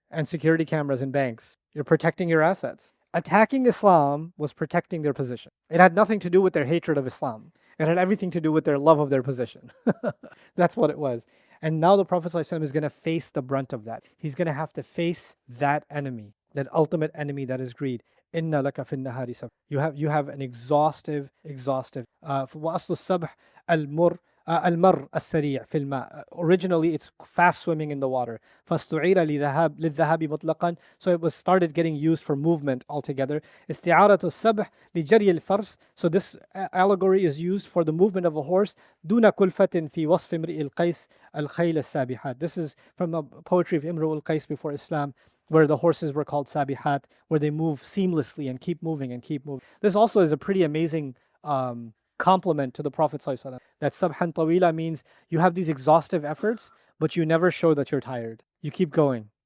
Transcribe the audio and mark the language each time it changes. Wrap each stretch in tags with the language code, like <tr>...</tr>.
<en>And security cameras in banks. You're protecting your assets. Attacking Islam was protecting their position. It had nothing to do with their hatred of Islam. It had everything to do with their love of their position. That's what it was. And now the Prophet ﷺ is going to face the brunt of that. He's going to have to face that enemy, that ultimate enemy that is greed.</en> <ar>Inna laka fin nahari sabh.</ar> <en>You have an exhaustive.</en> <ar>وَأَصْلُ السَّبْحِ المر السريع في الماء.</ar> <en>Originally, it's fast swimming in the water.</en> <ar>فاستعير للذهاب مطلقا.</ar> <en>So it was started getting used for movement altogether.</en> <ar>استعارة السبح لجري الفرس.</ar> <en>So this allegory is used for the movement of a horse.</en> <ar>دون كلفة في وصف امرئ القيس الخيل السابحات.</ar> <en>This is from the poetry of Imru al-Qais before Islam, where the horses were called sabihat, where they move seamlessly and keep moving and keep moving. This also is a pretty amazing compliment to the Prophet ﷺ. That sabhan tawila means you have these exhaustive efforts, but you never show that you're tired. You keep going.</en>